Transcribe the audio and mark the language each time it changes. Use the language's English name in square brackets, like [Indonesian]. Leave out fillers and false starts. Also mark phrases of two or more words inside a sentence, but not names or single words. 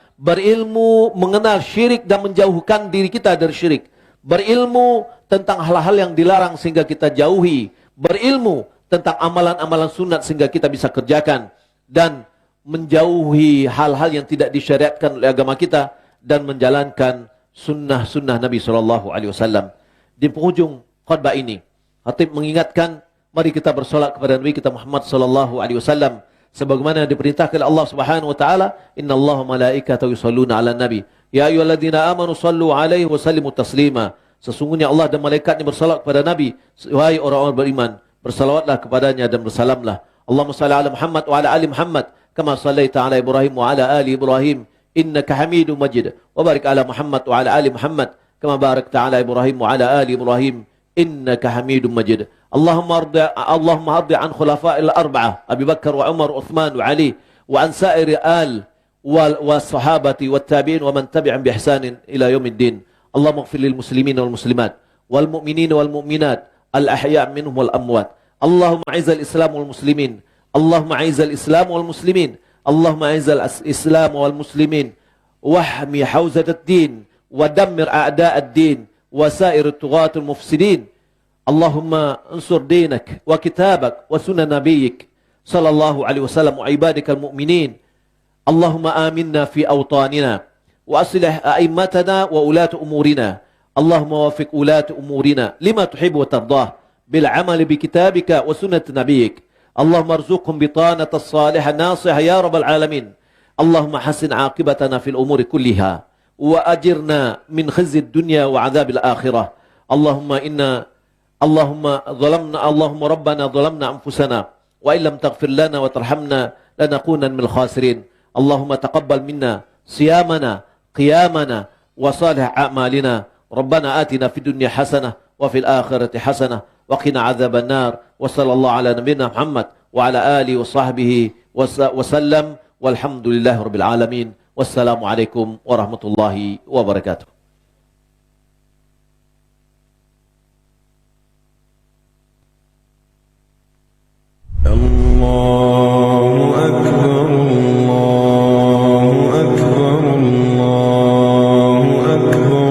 [Malay] berilmu mengenal syirik dan menjauhkan diri kita dari syirik, berilmu tentang hal-hal yang dilarang sehingga kita jauhi, berilmu tentang amalan-amalan sunat sehingga kita bisa kerjakan, dan menjauhi hal-hal yang tidak disyariatkan oleh agama kita, dan menjalankan sunnah-sunnah Nabi SAW. Di penghujung khutbah ini, khatib mengingatkan, mari kita bersolat kepada Nabi kita Muhammad SAW, sebagaimana diperintahkan Allah [Arabic] سبحانه وتعالى, إن الله ملائكته يصلون على النبي يا أيها الذين آمنوا صلوا عليه وسلموا تسليما. [Malay] Sesungguhnya Allah dan malaikatnya bersalat kepada Nabi, wahai orang-orang beriman, bersalawatlah kepadanya dan bersalamlah. [Arabic] اللهم صل على محمد وعلى آل محمد كما صليت على إبراهيم وعلى آل إبراهيم إنك حميد مجيد وبارك على محمد وعلى آل محمد كما باركت على إبراهيم وعلى آل إبراهيم إنك حميد مجيد. اللهم ارض عن الخلفاء الأربعة أبي بكر وعمر وعثمان وعلي وعن سائر ال والصحابة والتابعين ومن تبعهم بإحسان إلى يوم الدين. اللهم اغفر للمسلمين والمسلمات والمؤمنين والمؤمنات الأحياء منهم والأموات. اللهم أعز الإسلام والمسلمين. اللهم أعز الإسلام والمسلمين. اللهم أعز الإسلام والمسلمين واحم حوزة الدين ودمر أعداء الدين وسائر الطغاة المفسدين. اللهم انصر دينك وكتابك وسنة نبيك صلى الله عليه وسلم وعبادك المؤمنين. اللهم آمنا في أوطاننا وأصلح أئمتنا وولاة أمورنا. اللهم وفق ولاة أمورنا لما تحب وترضى بالعمل بكتابك وسنة نبيك. اللهم ارزقهم بطانة صالحة ناصحة يا رب العالمين. اللهم أحسن عاقبتنا في الأمور كلها وأجرنا من خزي الدنيا وعذاب الآخرة. اللهم ربنا ظلمنا أنفسنا وإن لم تغفر لنا وترحمنا لنكونن من الخاسرين. اللهم تقبل منا صيامنا قيامنا وصالح أعمالنا. ربنا آتنا في الدنيا حسنة وفي الآخرة حسنة وقنا عذاب النار. وصلى الله على نبينا محمد وعلى آله وصحبه وسلم والحمد لله رب العالمين. والسلام عليكم ورحمة الله وبركاته. الله أكبر الله أكبر الله أكبر.